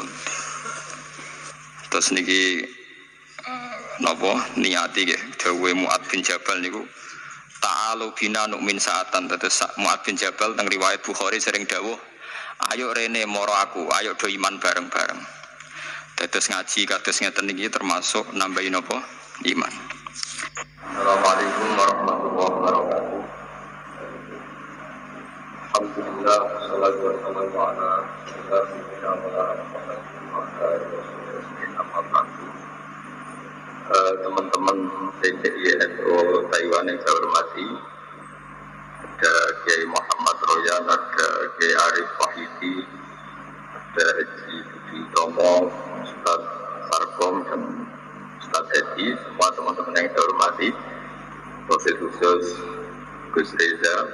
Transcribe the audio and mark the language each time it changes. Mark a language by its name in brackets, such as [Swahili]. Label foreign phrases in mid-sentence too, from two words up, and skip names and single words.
[Javanese] Terus niki napa niati nggih dawuhe Mu'ad bin Jabal niku [Arabic] تعالوا بنا نؤمن ساعة. [Javanese] Terus Mu'ad bin Jabal teng riwayat Bukhari sering dawuh, ayo rene moro aku, ayo do iman bareng-bareng. Terus ngaji kados ngeten niki termasuk nambahin napa iman. [Arabic] السلام عليكم ورحمة الله وبركاته. الحمد لله، والصلاة والسلام على سيدنا محمد وعلى آله وسلم. [Indonesian] Teman-teman PCINU Taiwan yang saya hormati, ada Kiai Muhammad Royan, ada Kiai Arif Wahidi, ada Haji Budi Tomo, Ustaz Sarkom, dan Ustaz Edi, semua teman-teman yang saya hormati, [Arabic] وبالخصوص [Indonesian] Gus Reza.